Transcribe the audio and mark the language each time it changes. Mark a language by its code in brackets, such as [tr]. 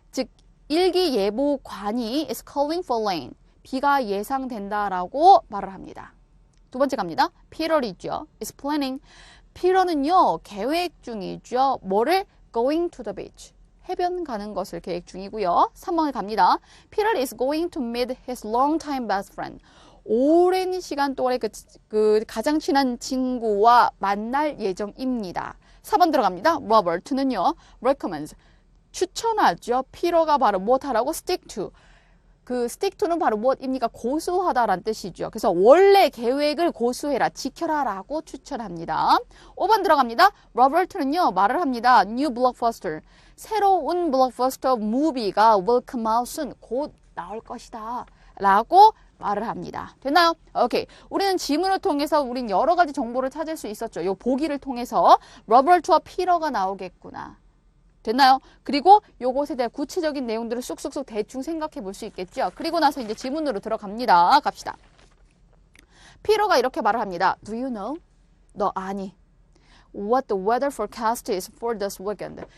[ko] 즉, 일기예보관이 [en] is calling for rain. [ko] 비가 예상된다라고 말을 합니다. 두 번째 갑니다. 피터이죠. [en] is planning. [ko] 피터는요, 계획 중이죠. 뭐를? [en] going to the beach. [ko] 해변 가는 것을 계획 중이고요. 3번을 갑니다. [en] Peter is going to meet his longtime best friend. [ko] 오랜 시간 동안에 그 가장 친한 친구와 만날 예정입니다. 4번 들어갑니다. 로버트는요, [en] recommends. [ko] 추천하죠. 피터가 바로 무엇하라고? [en] stick to. [ko] 그 [en] stick to [ko] 는 바로 무엇입니까? 고수하다라는 뜻이죠. 그래서 원래 계획을 고수해라, 지켜라 라고 추천합니다. 5번 들어갑니다. 로버트는요, 말을 합니다. [en] new blockbuster. [ko] 새로운 블록버스터 무비가 [en] will come out soon. [ko] 곧 나올 것이다 라고 말을 합니다. 됐나요? 오케이. 우리는 지문을 통해서 우린 여러 가지 정보를 찾을 수 있었죠. 요 보기를 통해서 로버트와 피터가 나오겠구나. 됐나요? 그리고 요것에 대한 구체적인 내용들을 쑥쑥쑥 대충 생각해 볼 수 있겠죠. 그리고 나서 이제 지문으로 들어갑니다. 갑시다. 피터가 이렇게 말을 합니다. [en] Do you know? [ko] 너 아니. [en] What the weather forecast is for this weekend.